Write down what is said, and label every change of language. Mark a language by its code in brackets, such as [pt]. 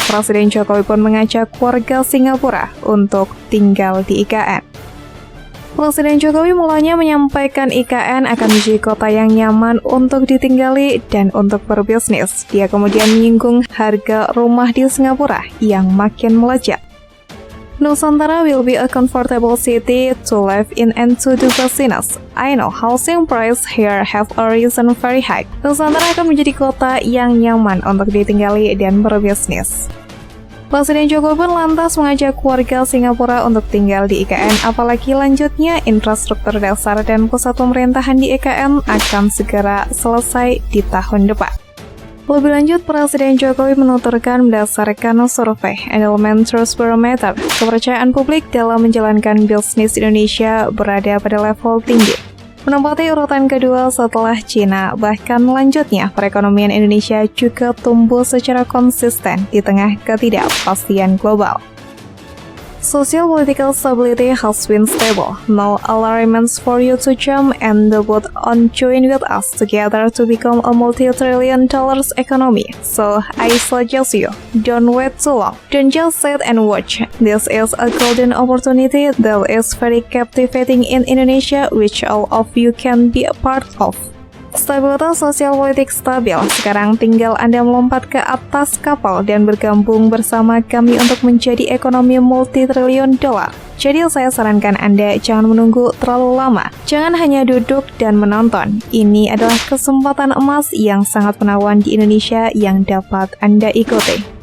[id] Presiden Jokowi pun mengajak warga Singapura untuk tinggal di IKN. Presiden Jokowi mulanya menyampaikan IKN akan menjadi kota yang nyaman untuk ditinggali dan untuk berbisnis. Dia kemudian menyinggung harga rumah di Singapura yang makin melejit. [en] Nusantara will be a comfortable city to live in and to do business. I know housing price here have risen very high. [id] Nusantara akan menjadi kota yang nyaman untuk ditinggali dan berbisnis. Presiden Jokowi pun lantas mengajak warga Singapura untuk tinggal di IKN, apalagi lanjutnya infrastruktur dasar dan pusat pemerintahan di IKN akan segera selesai di tahun depan. Lebih lanjut, Presiden Jokowi menuturkan berdasarkan survei Endowment Trust Barometer, kepercayaan publik dalam menjalankan bisnis Indonesia berada pada level tinggi, menempati urutan kedua setelah Cina. Bahkan lanjutnya, perekonomian Indonesia juga tumbuh secara konsisten di tengah ketidakpastian global. [en] Social political stability has been stable. No alarments for you to jump and debut on join with us together to become a multi-trillion dollars economy. So I suggest you, don't wait too long. Don't just sit and watch. This is a golden opportunity that is very captivating in Indonesia, which all of you can be a part of. [id] Stabilitas sosial politik stabil, sekarang tinggal Anda melompat ke atas kapal dan bergabung bersama kami untuk menjadi ekonomi multi-triliun dolar. Jadi saya sarankan Anda jangan menunggu terlalu lama. Jangan hanya duduk dan menonton. Ini adalah kesempatan emas yang sangat menawan di Indonesia yang dapat Anda ikuti.